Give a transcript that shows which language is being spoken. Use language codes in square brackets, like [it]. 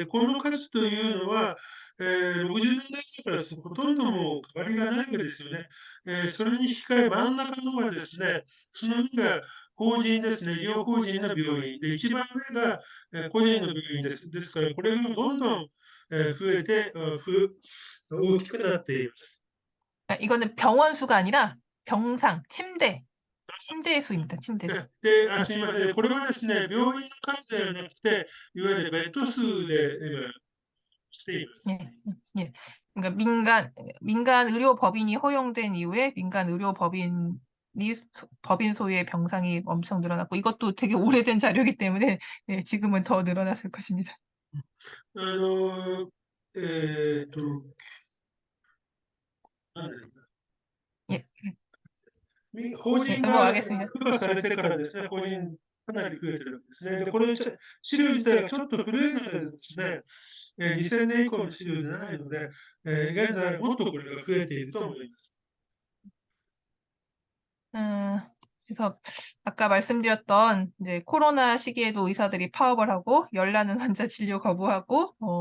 [ja] で、この数というのは、60年代からほとんどもう変わりがないわけですよね。それに引き換え真ん中のはですね、その上が法人ですね、医療法人の病院。で、一番上が、個人の病院です。ですから、これがどんどん、増えて、大きくなっています。 [ko] 이거는 병원 수가 아니라 병상, 침대의 수입니다. 침대 수. [ja] で、すみません。これはですね、病院の数ではなくて、いわゆるベッド数で今しています。 [ko] 예, 예. 그러니까 민간 의료 법인이 허용된 이후에 민간 의료 법인 소유의 병상이 엄청 늘어났고, 이것도 되게 오래된 자료이기 때문에 지금은 더 늘어났을 것입니다. [ja] あの、えーっと、なんですか。 [ko] 예, [ja] 法 [ko] 예, [ja] 人が [ko] 넘어가겠습니다. [ja] 許可されてからですね、法人かなり増えてるんですね。で、これ資料自体がちょっと古いのでですね、2000年以降の資料じゃないので、現在もっとこれが増えていると思います。 [ko] 음, 그래서 아까 말씀드렸던 이제 코로나 시기에도 의사들이 파업을 하고 열나는 환자 진료 거부하고